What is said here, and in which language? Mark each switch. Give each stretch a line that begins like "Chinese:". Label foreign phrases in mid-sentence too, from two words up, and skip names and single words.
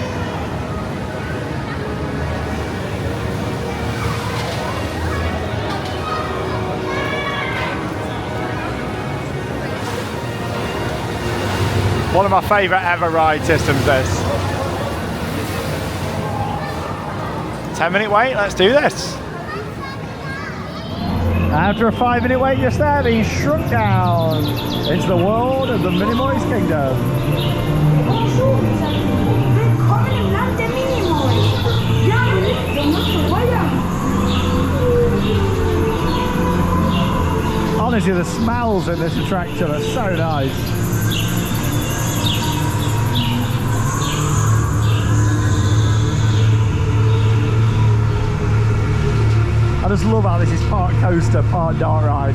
English: One of my favourite ever ride systems, this. 10-minute wait, let's do this. After a 5-minute wait, just there, being shrunk down into the world of the Minimoys Kingdom.
French: Bonjour, les amis.
German: Willkommen im Land der Minimoys.
French: Bienvenue dans notre royaume.
English: Honestly, the smells in this attraction are so nice. I just love how this is part coaster, part dark ride.